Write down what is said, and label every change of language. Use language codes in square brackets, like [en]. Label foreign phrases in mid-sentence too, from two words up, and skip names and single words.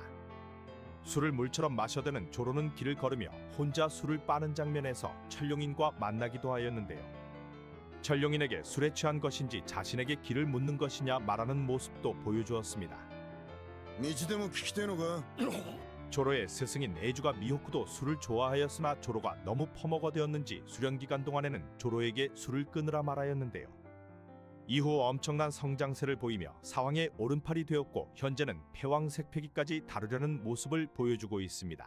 [ko] 술을 물처럼 마셔대는 조로는 길을 걸으며 혼자 술을 빠는 장면에서 천룡인과 만나기도 하였는데요. 천룡인에게 술에 취한 것인지 자신에게 길을 묻는 것이냐 말하는 모습도 보여주었습니다. [ja] 道でも聞きてえのか [ko] 조로의 스승인 에주가 미호쿠도 술을 좋아하였으나 조로가 너무 퍼먹어대었는지 수련 기간 동안에는 조로에게 술을 끊으라 말하였는데요. 이후 엄청난 성장세를 보이며 사왕의 오른팔이 되었고 현재는 패왕색패기까지 다루려는 모습을 보여주고 있습니다.